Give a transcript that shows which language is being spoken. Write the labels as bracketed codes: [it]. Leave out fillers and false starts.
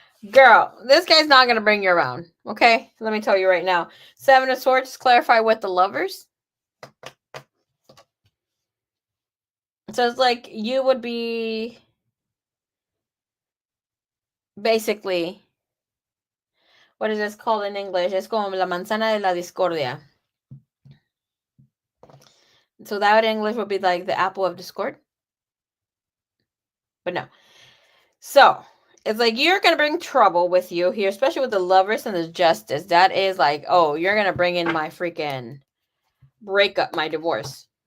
[en] Girl, this guy's not going to bring you around. Okay, let me tell you right now. 7 of Swords, clarify with the Lovers. So it's like you would be basically, what is this called in English? [es] Es como la manzana de la discordia. [en] So that in English would be like the apple of discord. But no. So it's like you're going to bring trouble with you here, especially with the Lovers and the Justice. That is like, oh, you're going to bring in my freaking breakup, my divorce.